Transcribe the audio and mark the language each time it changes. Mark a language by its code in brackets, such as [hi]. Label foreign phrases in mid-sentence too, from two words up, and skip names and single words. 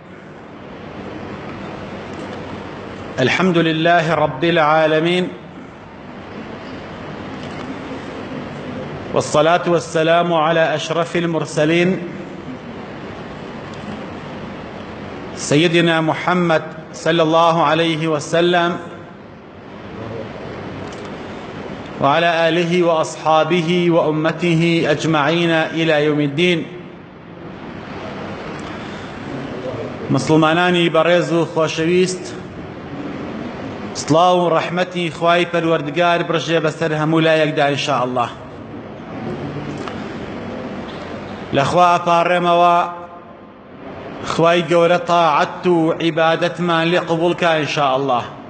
[ar] الحمد لله رب العالمين، والصلاة والسلام على أشرف المرسلين سيدنا محمد صلى الله عليه وسلم وعلى آله وأصحابه وأمته أجمعين إلى يوم الدين. [ckb] مسلمانانی بەڕێز و خۆشەویست، سڵاو و ڕەحمەتی خوای پەروەردگار بڕژێ بەسەر هەموو لایەکدا [ar] ئینشاء الله. [ckb] لەخوا ئەپاڕێمەوە خوای گەورە تاعەت و عیبادەتمان لێ قبوڵ کە [ar] ئینشاء الله.